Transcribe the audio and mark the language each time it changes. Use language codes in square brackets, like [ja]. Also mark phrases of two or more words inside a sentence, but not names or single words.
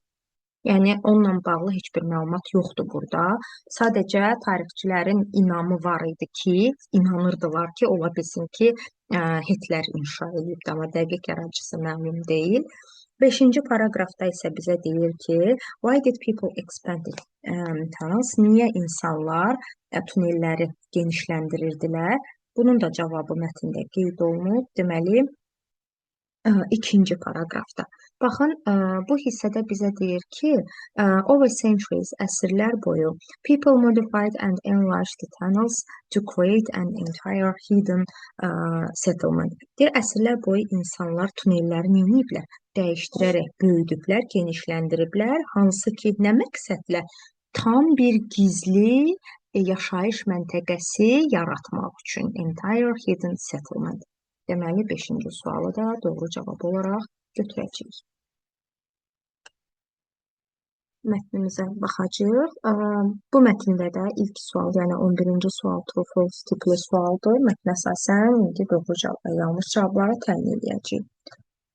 [az] Yəni, onunla bağlı heç bir məlumat yoxdur burada. Sadəcə tarixçilərin inamı var idi ki, inanırdılar ki, ola bilsin ki, Hitler inşa edibdir, amma dəqiq yaradıcısı məlum deyil. 5-ci paraqrafda isə bizə deyir ki, [en] why did people expand tunnels? [az] Niyə insanlar tunelləri genişləndirirdilər? Bunun da cavabı mətndə qeyd olunub. Deməli, 2-ci paraqrafda. Baxın, bu hissədə bizə deyir ki, [en] over centuries, [az] əsrlər boyu, [en] people modified and enlarged the tunnels to create an entire hidden settlement. [az] Deyir, əsrlər boyu insanlar tunelləri neyiblər? Dəyişdirərək böyüdüblər, genişləndiriblər, hansı ki, nə məqsədlə? Tam bir gizli yaşayış məntəqəsi yaratmaq üçün. [en] Entire hidden settlement. [az] Deməli, 5-ci sualı da doğru cavab olaraq götürəcəyik. Mətnimizə baxacağıq. Bu mətndə də ilk sual, yəni 11-ci sual true-false tipli sualdır. Mətn əsasən indi doğru cavab və yanlış cavabları təyin edəcəyik.